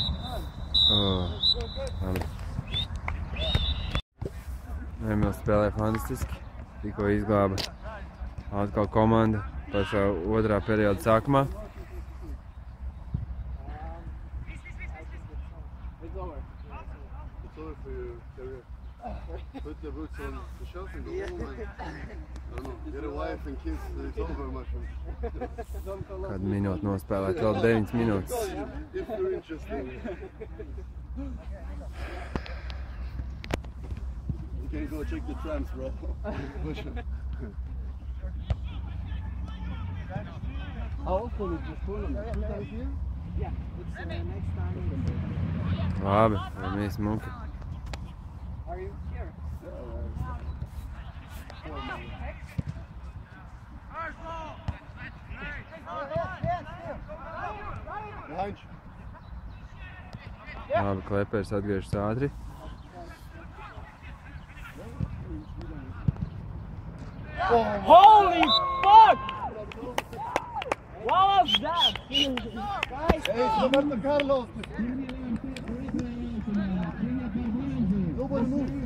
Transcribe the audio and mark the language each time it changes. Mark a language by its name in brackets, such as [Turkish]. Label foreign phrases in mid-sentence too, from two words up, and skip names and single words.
[Latvian] Labi. Emils spēlē fantastiski. Tikko izglāba atkal komanda pašā otrā perioda sākumā. [English] Put the boots on the shelf and go home and, I don't know, get a wife and kids, it's over, my friend. [Latvian] Kādu minūti nospēlēt, vēl 9 minūtes. [English] If you're interested. You can go check the trams, bro. How often is this tournament? 2 times a year? Yeah, it's next time. [Latvian] Labi, vai mēs muki. [English] Are you here? [Latvian] Labi, Klepers atgriežas ātri. [English] Holy fuck! What was that? Guys, hey, Roberto Carlos! Nobody move!